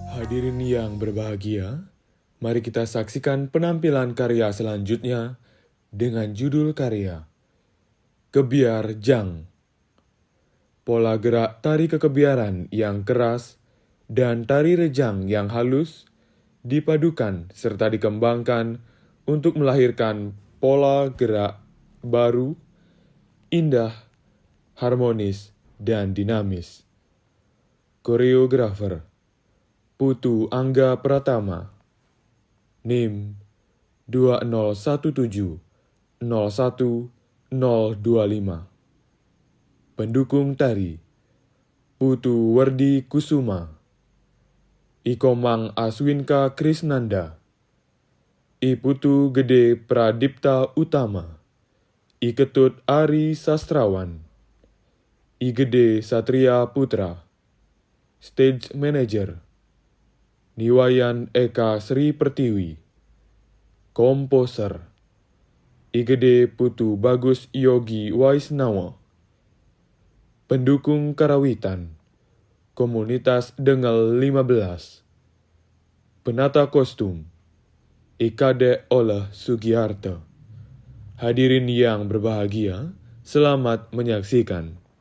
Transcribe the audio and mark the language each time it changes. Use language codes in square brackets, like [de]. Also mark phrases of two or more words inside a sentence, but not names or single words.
[id] Hadirin yang berbahagia, mari kita saksikan penampilan karya selanjutnya dengan judul karya Kebiar Jang. Pola gerak tari kekebiaran yang keras dan tari rejang yang halus dipadukan serta dikembangkan untuk melahirkan pola gerak baru, indah, harmonis, dan dinamis. Koreografer Putu Angga Pratama, NIM 201701025. Pendukung tari Putu Werdi Kusuma, Ikomang Aswinka Krisnanda, I Putu Gede Pradipta Utama, I Ketut Ari Sastrawan, I Gede Satria Putra. [en] Stage Manager [id] Niwayan Eka Sri Pertiwi. Komposer I Gede Putu Bagus Yogi Waisnawa. Pendukung karawitan Komunitas Dengel 15. Penata kostum Ikade Oleh Sugiharto. Hadirin yang berbahagia, selamat menyaksikan.